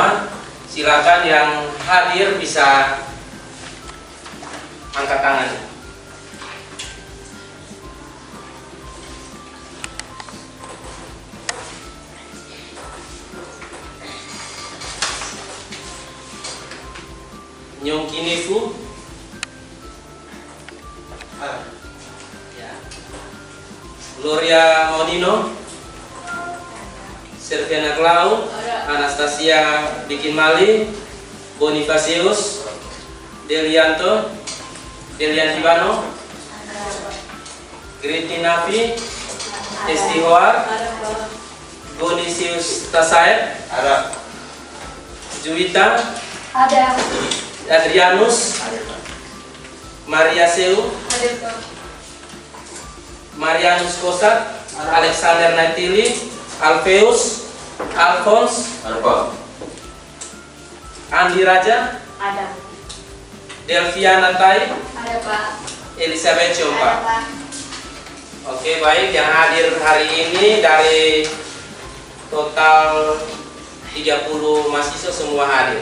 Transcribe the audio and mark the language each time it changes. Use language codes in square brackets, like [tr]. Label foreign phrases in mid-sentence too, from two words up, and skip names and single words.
[id] Silakan yang hadir bisa angkat tangan. Nyong Kinifu. Gloria Monino, Serviana Clau, Anastasia Bikin Mali, Bonifacius, Delianto, Delian Hibano, Griti Nafi, Esti Hoar, Bonisius Tasaid, Juwita, Adrianus, Maria Seu, Marianus Kosat, Alexander Natili, Alfeus, Alphonse, Andi Raja, Ada. Delviana Tai, Ada, Pak. Elizabeth Ada, Chompa. Pak. Oke, baik, yang hadir hari ini dari total 30 mahasiswa semua hadir.